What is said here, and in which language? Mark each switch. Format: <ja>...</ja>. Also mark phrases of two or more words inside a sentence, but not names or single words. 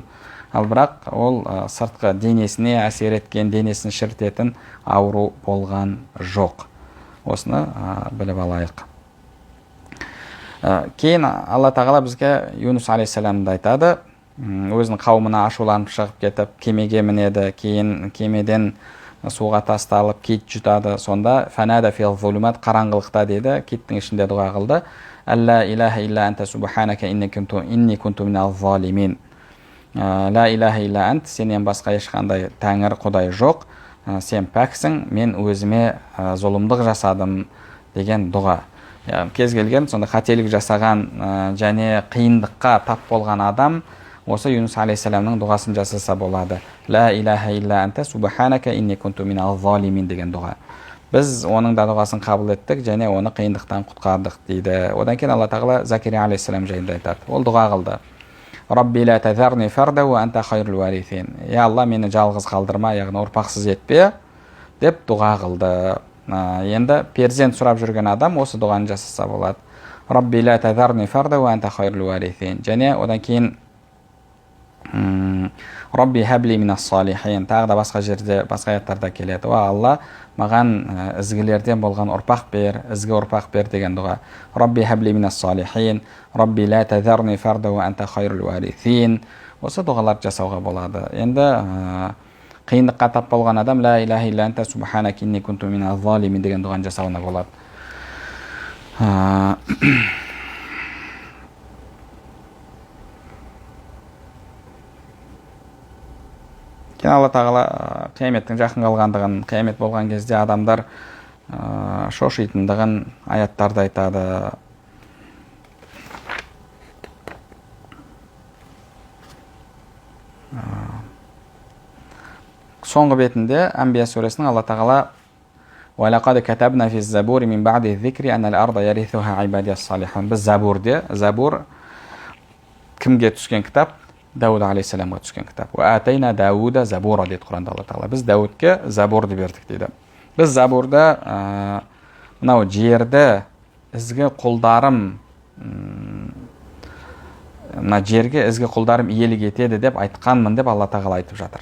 <kk>Ал бірақ ол сыртқы денесіне әсер еткен, денесін шірітетін ауру болған жоқ. Осыны біліп алайық. Кейін Алла тағала бізге Юнус алейхиссаламды айтады. Өзінің қауымына ашуланып шығып кетіп, кемеге мінеді, кейін кемеден суға тасталып кит жұтады. Сонда</kk> <ar>فنادى في الظلمات,</ar> <kk>қараңғылықта деді, киттің ішінде дұға қылды:</kk> <ar>«لا إله إلا أنت سبحانك إني كنت من الظالمين». لا إله إلا أنت,</ar> <kk>сенен басқа ешқандай тәңір құдай жоқ, сен пәксің, мен өзіме зұлымдық жасадым деген дұға. Кез келген сонда қателік жасаған және қиындыққа тап болған адам осы Юнус алейхиссаламның дұғасын жасаса болады.</kk> <ar>لا إله إلا أنت سبحانك إني كنت من الظالمين</ar> <kk>деген дұға. Біз оның да дұғасын қабыл еттік және оны қиындықтан құтқардық дейді. Одан кейін Алла тағала Закария алейхиссалам жайында айтады. Ол дұға қылды:</kk> <ar>«رب لا تذرني فردا وأنت خير الوارثين».</ar> <kk>Я Алла, мені жалғыз қалдырма, яғни ұрпақсыз етпе деп дұға қылды. Енді перзент сұрап жүрген адам осы дұғаны жасаса болады.</kk> <ar>رب لا تذرني فردا وأنت خير الوارثين.</ar> <kk>Және одан кейін</kk> <ar>رب هب لي من الصالحين.</ar> <kk>Тағы да басқа жерде, басқа аяттарда келеді: «Ва Алла, маған ізгілерден болған ұрпақ бер, ізгі ұрпақ бер» деген дұға.</kk> <ar>رب هب لي من الصالحين، رب لا تذرني فردا وأنت خير الوارثين.</ar> <kk>Осы дұғаларды жасауға болады. Енді қиындыққа тап болған адам</kk> <ar>لا إله إلا أنت سبحانك إني كنت من الظالمين</ar> <kk>деген дұғаны жасауына болады. Кейін Алла тағала қияметтің жақын қалғандығын, қиямет болған кезде адамдар шошитындығын аяттарда айтады. Соңғы бетінде Әнбия сүресінің Алла тағала:</kk> <ar>«ولقد كتبنا في الزبور من بعد الذكر أن الأرض يرثها عبادي الصالحون».</ar> <kk>Біз Забурде, Забур кімге түскен кітап? Дауд алейхиссаламға түскен кітап.</kk> <ar>«وآتينا داود زبورا»</ar> <kk>дейді Құранда Алла тағала. Біз Даудке Забурды бердік дейді. Біз Забурда мынау жерді ізгі құлдарым мына жерге ізгі құлдарым иелік етеді деп айтқанмын деп Алла тағала айтып жатыр.</kk>